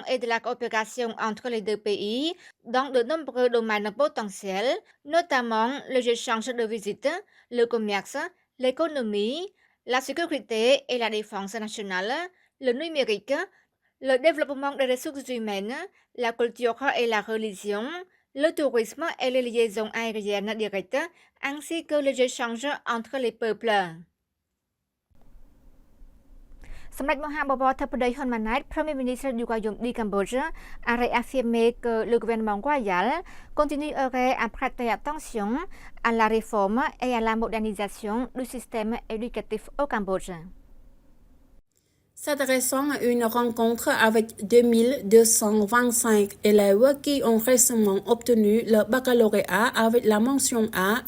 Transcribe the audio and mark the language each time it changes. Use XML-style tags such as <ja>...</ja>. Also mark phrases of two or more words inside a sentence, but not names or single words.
<fr>et de la coopération entre les deux pays dans de nombreux domaines potentiels, notamment les échanges de visites, le commerce, l'économie, la sécurité et la défense nationale, le numérique, le développement des ressources humaines, la culture et la religion, le tourisme et les liaisons aériennes directes, ainsi que les échanges entre les peuples. សម្ដេចមហាបវរធិបតីហ៊ុនម៉ាណែត Premier ministre du Royaume du Cambodge a réaffirmé que le gouvernement royal continuerait à prêter attention à la réforme et à la modernisation du système éducatif au Cambodge. S'adressant à une rencontre avec 2225 élèves qui ont récemment obtenu le baccalauréat avec la mention A et</fr>